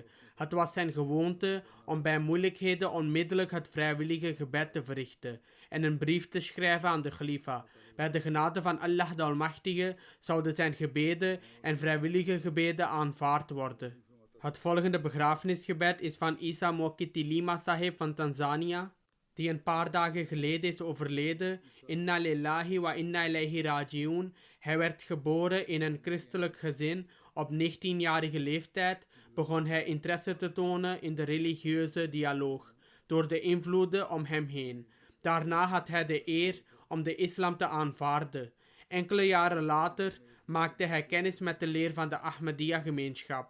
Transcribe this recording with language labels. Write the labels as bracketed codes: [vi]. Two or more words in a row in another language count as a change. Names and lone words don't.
[nl] Het was zijn gewoonte om bij moeilijkheden onmiddellijk het vrijwillige gebed te verrichten en een brief te schrijven aan de Khalifa. Bij de genade van Allah de Almachtige zouden zijn gebeden en vrijwillige gebeden aanvaard worden. Het volgende begrafenisgebed is van Isa Mwakiti Lima Sahib van Tanzania, die een paar dagen geleden is overleden. [ar] إنا لله وإنا إليه راجعون. [nl] Hij werd geboren in een christelijk gezin. Op 19-jarige leeftijd begon hij interesse te tonen in de religieuze dialoog, door de invloeden om hem heen. Daarna had hij de eer om de islam te aanvaarden. Enkele jaren later maakte hij kennis met de leer van de Ahmadiyya-gemeenschap.